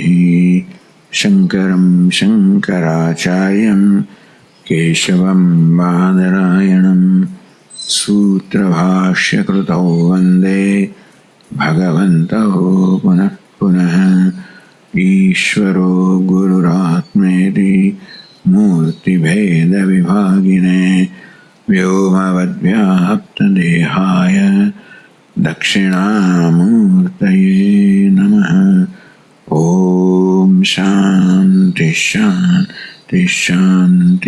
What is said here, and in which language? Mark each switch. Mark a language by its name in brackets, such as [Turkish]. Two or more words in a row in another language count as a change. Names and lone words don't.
[Sanskrit] શંકરં શંકરાચાર્યં કેશવં બાદરાયણં સૂત્રભાષ્યકૃતૌ વંદે ભગવन्तौ પુનઃ પુનઃ. ઈશ્વરો ગુરુરાત્મેતિ विभागिने व्योमवद्व्याप्तदेहाय दक्षिणामूर्तये नमः। ओम शांति शांति शांति।